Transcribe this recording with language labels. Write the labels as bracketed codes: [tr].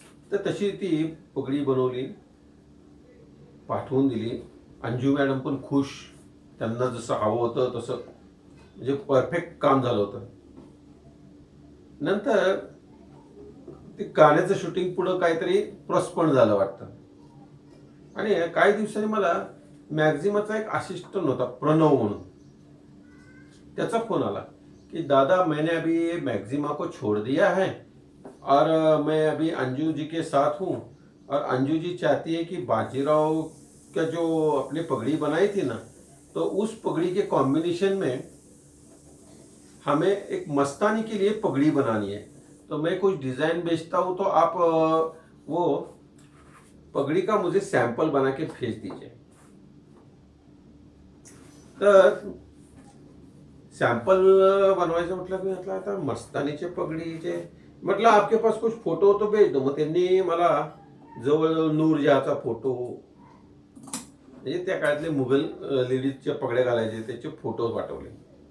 [mr] तर तशी ती पगडी बनवली, पाठवून दिली. अंजू मॅडम पण खुश, त्यांना जसं हवं होतं तसं म्हणजे परफेक्ट काम झालं होतं. नंतर ते गाण्याचं शूटिंग पुढं काहीतरी प्रस्पण झालं वाटतं. आणि काही दिवसांनी मला मॅक्झिमाचा एक असिस्टंट होता प्रणव म्हणून, त्याचा फोन आला कि [hi] दादा मैंने अभी मैक्सिमा को छोड़ दिया है और मैं अभी अंजू जी के साथ हूँ, और अंजू जी चाहती है कि बाजीराव का जो अपनी पगड़ी बनाई थी ना, तो उस पगड़ी के कॉम्बिनेशन में हमें एक मस्तानी के लिए पगड़ी बनानी है। तो मैं कुछ डिज़ाइन बेचता हूँ, तो आप वो पगड़ी का मुझे सैंपल बना के भेज दीजिए. [mr] तर सॅम्पल बनवायचं म्हटलं, मी म्हटलं आता मस्तानीचे पगडीचे, म्हटलं [hi] आपके पास कुछ फोटो तो भेज दो. [mr] मग त्यांनी मला जवळ नूरजहाचा फोटो, म्हणजे त्या काळातले मुघल लेडीजच्या पगड्या घालायचे त्याचे फोटो पाठवले.